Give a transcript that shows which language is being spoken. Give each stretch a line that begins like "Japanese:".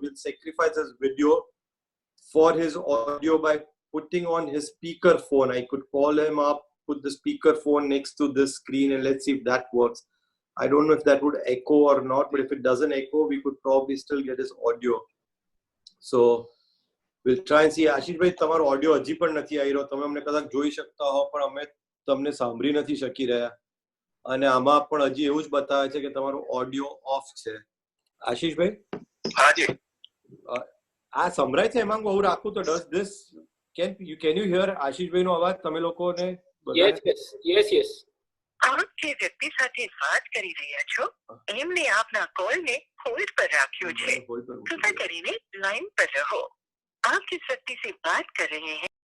English: We'll sacrifice his video for his audio by putting on his speaker phone. I could call him up, put the speaker phone next to this screen, and let's see if that works. I don't know if that would echo or not, but if it doesn't echo, we could probably still get his audio. So we'll try and see.
Gujarati: આશીષ ભાઈ, તમારો audio હજી પણ નથી આવી રહ્યો. તમે અમને કદાચ જોઈ શકતા હો, પણ અમે તમને સાંભળી નથી શકી રહ્યા. અને આમાં પણ હજી એવું જ બતાવે છે કે તમારો ઓડિયો ઓફ છે. આશીષ ભાઈ, હાજી, આ સંભળાય છે? એમાં હું રાખું તો
English: does this can you hear
Gujarati: આશીષ ભાઈ નો અવાજ? તમે લોકોને
English: yes.
Gujarati: આપ જે વ્યક્તિ સાથે વાત કરી રહ્યા છો એમને આપના કોલને હોલ્ડ પર રાખ્યો છે. કૃપા કરીને લાઈન પર રહો.
Hindi: આપ जिस व्यक्ति से बात कर रहे हैं.